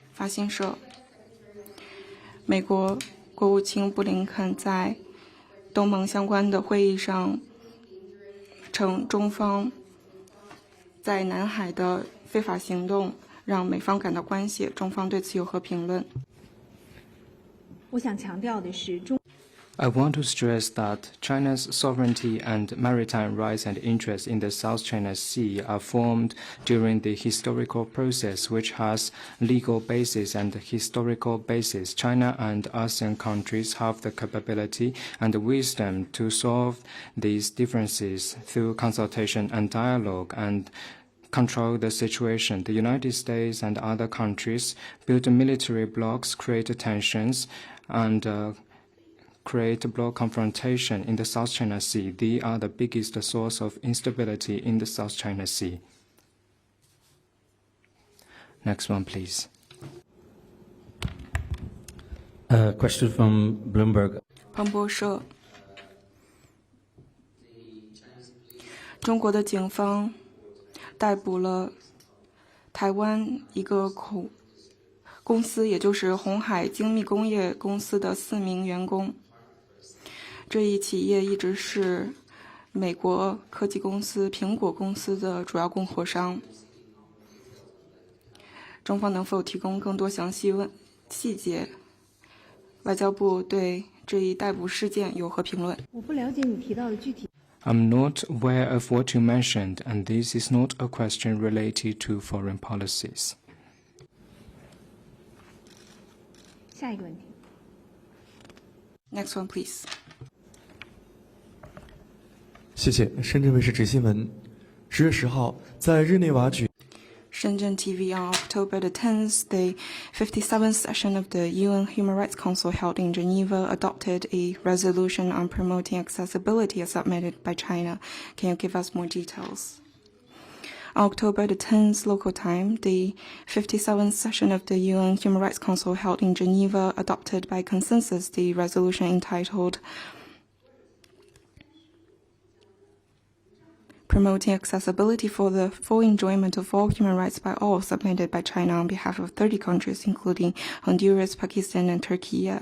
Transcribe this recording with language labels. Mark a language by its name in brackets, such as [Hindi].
[Chinese] 法新社，美国国务卿布林肯在东盟相关的会议上称，中方在南海的非法行动让美方感到关切，中方对此有何评论？我想强调的是， [English] I want to stress that China's sovereignty and maritime rights and interests in the South China Sea are formed during the historical process, which has legal basis and historical basis. China and ASEAN countries have the capability and the wisdom to solve these differences through consultation and dialogue and control the situation. The United States and other countries build military blocs, create tensions, and create bloc confrontation in the South China Sea. They are the biggest source of instability in the South China Sea. Next one, please. Question from Bloomberg. [Chinese] 彭博社，中国的警方逮捕了台湾一个公司，也就是鸿海精密工业公司的4名员工。这一企业一直是美国科技公司苹果公司的主要供货商。中方能否提供更多详细细节？外交部对这一逮捕事件有何评论？我不了解你提到的具体。 [English] I'm not aware of what you mentioned, and this is not a question related to foreign policies. [Chinese] 下一个问题。 [English] Next one, please. [Chinese] 谢谢。深圳卫视直新闻，10月10号，在日内瓦举。 [English] Shenzhen TV on October the 10th, the 57th session of the UN Human Rights Council held in Geneva adopted a resolution on promoting accessibility as submitted by China. Can you give us more details? On October the 10th local time, the 57th session of the UN Human Rights Council held in Geneva adopted by consensus the resolution entitled Promoting Accessibility for the Full Enjoyment of All Human Rights by All, submitted by China on behalf of 30 countries, including Honduras, Pakistan, and Turkey.